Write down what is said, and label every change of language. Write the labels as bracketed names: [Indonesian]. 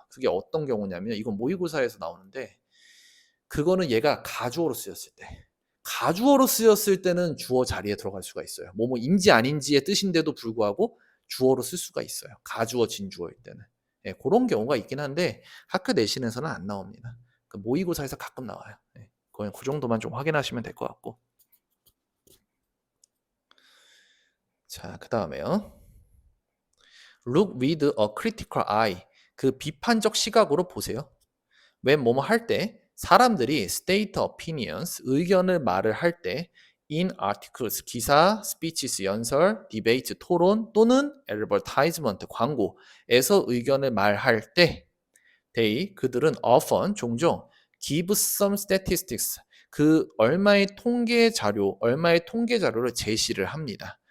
[Korean] 그게 어떤 경우냐면 이건 모의고사에서 나오는데 그거는 얘가 가주어로 쓰였을 때 가주어로 쓰였을 때는 주어 자리에 들어갈 수가 있어요. 뭐뭐인지 아닌지의 뜻인데도 불구하고 주어로 쓸 수가 있어요. 가주어 진주어일 때는. 예, 그런 경우가 있긴 한데 학교 내신에서는 안 나옵니다. 그 모의고사에서 가끔 나와요. 예, 그냥 그 정도만 좀 확인하시면 될 것 같고. 자, 그 다음에요. [English] Look with a critical eye. [Korean] 그 비판적 시각으로 보세요. when 뭐뭐 할 때 사람들이 [English] state opinions [Korean] 의견을 말을 할 때 [English] in articles [Korean] 기사, speeches 연설, debate 토론 또는 advertisement 광고에서 의견을 말할 때 they 그들은 often 종종 [English] give some statistics [Korean] 그 얼마의 통계 자료를 제시를 합니다.